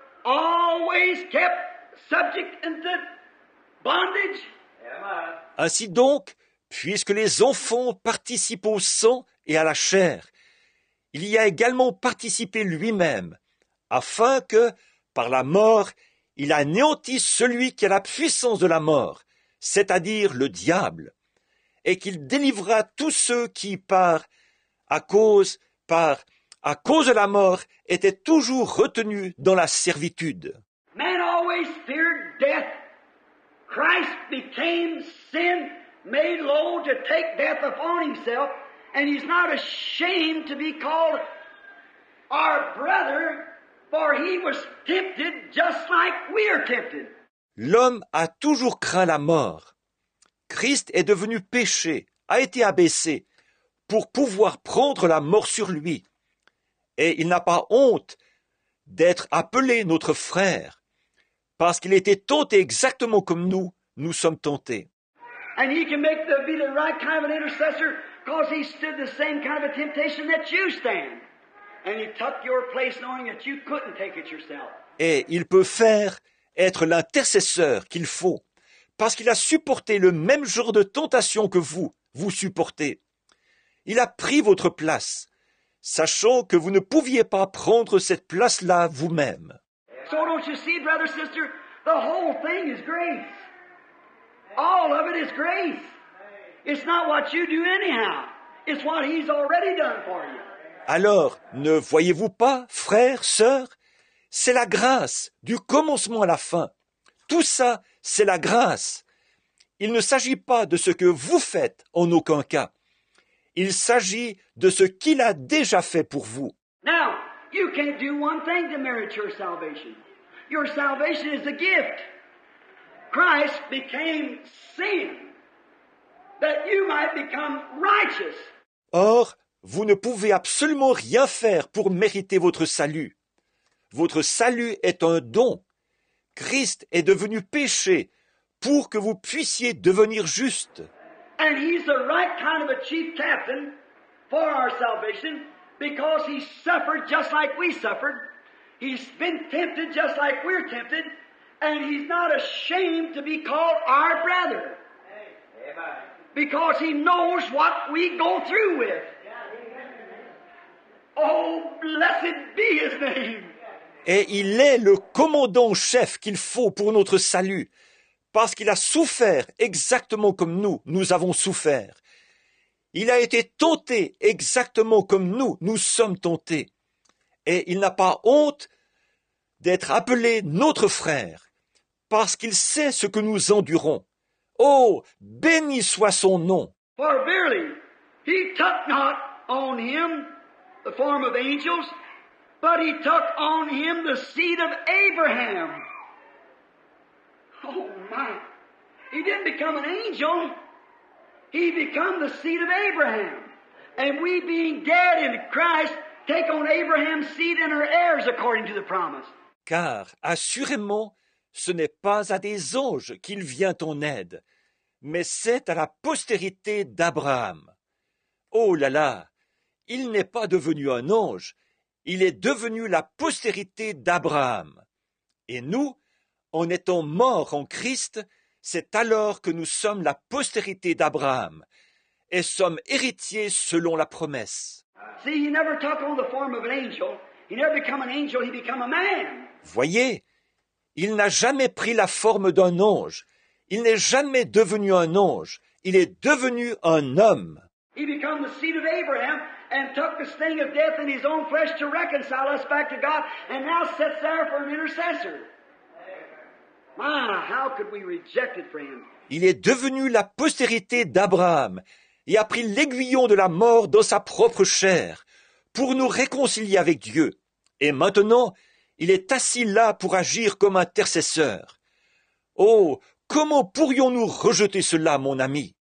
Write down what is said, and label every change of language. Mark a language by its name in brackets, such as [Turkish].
[English] always kept subject into bondage. [French] Ainsi donc, puisque les enfants participent au sang et à la chair, il y a également participé lui-même, afin que, par la mort, il anéantisse celui qui a la puissance de la mort, c'est-à-dire le diable, et qu'il délivrera tous ceux qui, à cause de la mort, étaient toujours retenus dans la servitude. [English] Man always feared death. Christ became sin, made low to take death upon himself, and he's not ashamed to be called our brother, for he was tempted just like we are tempted. [French] L'homme a toujours craint la mort. Christ est devenu péché, a été abaissé, pour pouvoir prendre la mort sur lui. Et il n'a pas honte d'être appelé notre frère, parce qu'il était tenté exactement comme nous sommes tentés. [English] And he can be the right kind of an intercessor because he stood the same kind of a temptation that you stand. And he took your place knowing that you couldn't take it yourself. [French] Et il peut être l'intercesseur qu'il faut, parce qu'il a supporté le même genre de tentation que vous supportez. Il a pris votre place, sachant que vous ne pouviez pas prendre cette place-là vous-même. [English] So don't you see, brother, sister, the whole thing is grace. All of it is grace. It's not what you do anyhow. It's what he's already done for you. [French] Alors, ne voyez-vous pas, frères, sœurs, c'est la grâce, du commencement à la fin. Tout ça, c'est la grâce. Il ne s'agit pas de ce que vous faites en aucun cas. Il s'agit de ce qu'il a déjà fait pour vous. [English] Now, you can't do one thing to merit your salvation. Your salvation is a gift. Christ became sin, that you might become righteous. [French] Or, vous ne pouvez absolument rien faire pour mériter votre salut. Votre salut est un don. Christ est devenu péché pour que vous puissiez devenir juste. [English] And he's the right kind of a chief captain for our salvation because he suffered just like we suffered. He's been tempted just like we're tempted. And he's not ashamed to be called our brother. Because he knows what we go through with. Oh, blessed be his name. [French] Et il est le commandant-chef qu'il faut pour notre salut, parce qu'il a souffert exactement comme nous avons souffert. Il a été tenté exactement comme nous sommes tentés. Et il n'a pas honte d'être appelé notre frère, parce qu'il sait ce que nous endurons. Oh, béni soit son nom. [English] For verily, he took not on him the form of angels, but he took on him the seed of Abraham. Oh my. He didn't become an angel. He became the seed of Abraham. And we being dead in Christ, take on Abraham's seed and are heirs according to the promise. [French] Car, assurément, ce n'est pas à des anges qu'il vient en aide, mais c'est à la postérité d'Abraham. Oh là là, il n'est pas devenu un ange, il est devenu la postérité d'Abraham. Et nous, en étant morts en Christ, c'est alors que nous sommes la postérité d'Abraham, et sommes héritiers selon la promesse. [English] See, he never took on the form of an angel. He never became an angel, he became a man. [French] Voyez, il n'a jamais pris la forme d'un ange. Il n'est jamais devenu un ange. Il est devenu un homme. [English] He became the seed of Abraham and took the sting of death in his own flesh to reconcile us back to God, and now sits there for an intercessor. My, how could we reject it, friend? [French] Il est devenu la postérité d'Abraham et a pris l'aiguillon de la mort dans sa propre chair pour nous réconcilier avec Dieu. Et maintenant, il est assis là pour agir comme intercesseur. Oh, comment pourrions-nous rejeter cela, mon ami?